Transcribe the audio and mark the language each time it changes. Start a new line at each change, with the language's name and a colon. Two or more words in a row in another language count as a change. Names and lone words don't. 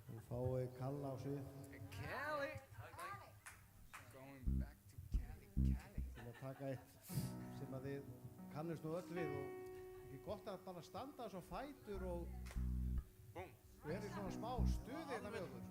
Icelandic: Fái Kalla á svið
English: Cali. Going back to Cali.
Icelandic: til að taka eitt sem að þið kannist nú öll við og ekki gott að bara standa svo fætur og Búm. vera í svona smá stuði þetta með okkur.